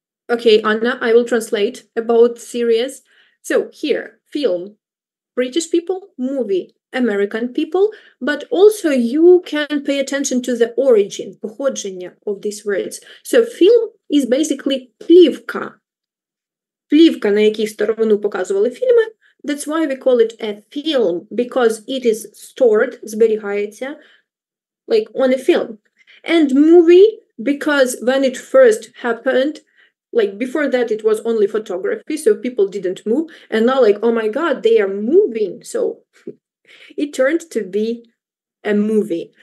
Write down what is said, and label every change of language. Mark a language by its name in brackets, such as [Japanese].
[English] Okay, Anna, I will translate about series. So, here, film, British people, movie, American people, but also you can pay attention to the origin, походження of these words. So film is basically плівка. [Ukrainian] Плівка, на якій сторону показували фільми. [English] That's why we call it a film, because it is stored, зберігається, like on a film. And movie, because when it first happened, like before that it was only photography, so people didn't move, and now like, oh my god, they are moving, so it turned to be a movie.